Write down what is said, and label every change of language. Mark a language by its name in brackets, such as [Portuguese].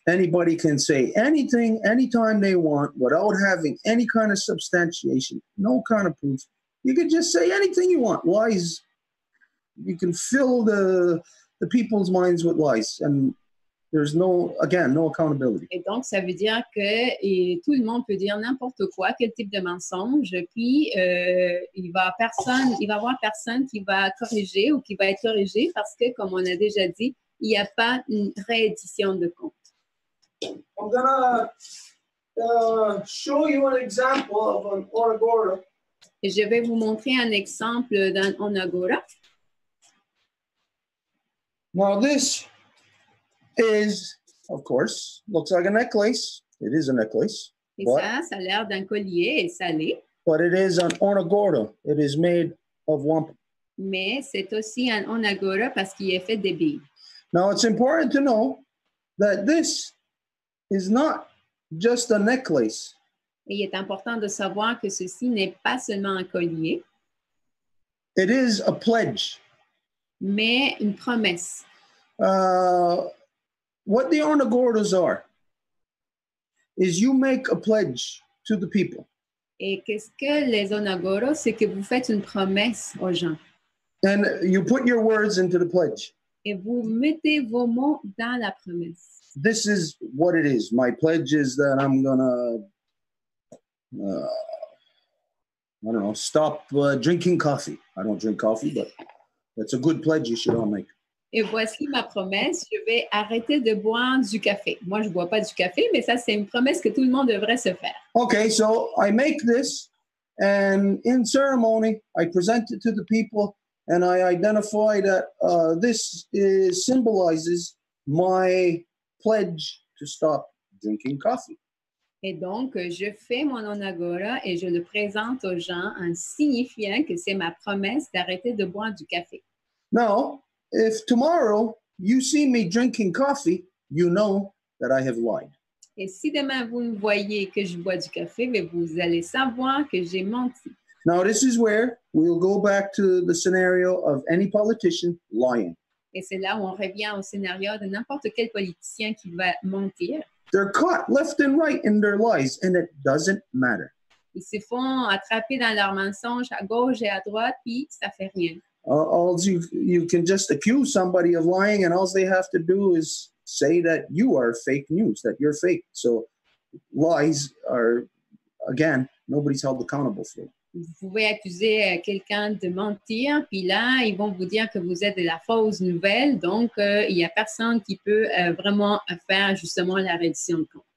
[English] Anybody can say anything, anytime they want, without having any kind of substantiation, no kind of proof. You can just say anything you want. Lies, you can fill the people's minds with lies, and there's no accountability. [French] Et donc, ça veut dire que tout le monde peut dire n'importe quoi, quel type de mensonge, puis il va y avoir personne qui va corriger ou qui va être corrigé parce que, comme on a déjà dit, il n'y a pas une réédition de compte. [English] I'm gonna show you an example of an onagora. [French] Et je vais vous montrer un exemple d'un onagora. [English] Now this is, of course, looks like a necklace. It is a necklace. [French] Et ça a l'air d'un collier et ça l'est. [English] But it is an onagora. It is made of wampum. [French] Mais c'est aussi un onagora parce qu'il est fait de billes. [English] Now it's important to know that this is not just a necklace. [French] Et il est important de savoir que ceci n'est pas seulement un collier. [English] It is a pledge. [French] Mais une promesse. [English] What the onagoras are is you make a pledge to the people. [French] Et qu'est-ce que les onagoras? C'est que vous faites une promesse aux gens. [English] And you put your words into the pledge. [French] Et vous mettez vos mots dans la promesse. [English] This is what it is. My pledge is that I'm gonna, I don't know, stop drinking coffee. I don't drink coffee, but that's a good pledge you should all make. [French] Et voici ma promesse, je vais arrêter de boire du café. Moi, je ne bois pas du café, mais ça, c'est une promesse que tout le monde devrait se faire. [English] Okay, so I make this, and in ceremony, I present it to the people, and I identify that this symbolizes my pledge to stop drinking coffee. [French] Et donc, je fais mon onagora et je le présente aux gens en signifiant que c'est ma promesse d'arrêter de boire du café. [English] Now, if tomorrow you see me drinking coffee, you know that I have lied. [French] Et si demain vous me voyez que je bois du café, mais vous allez savoir que j'ai menti. [English] Now, this is where we'll go back to the scenario of any politician lying. [French] Et c'est là où on revient au scénario de n'importe quel politicien qui va mentir. [English] They're caught left and right in their lies, and it doesn't matter. [French] Ils se font attraper dans leurs mensonges à gauche et à droite, puis ça fait rien. [English] You can just accuse somebody of lying, and all they have to do is say that you are fake news, that you're fake. So lies are, again, nobody's held accountable for. [French] Vous pouvez accuser quelqu'un de mentir, puis là, ils vont vous dire que vous êtes de la fausse nouvelle, donc il n'y a personne qui peut vraiment faire justement la reddition de compte.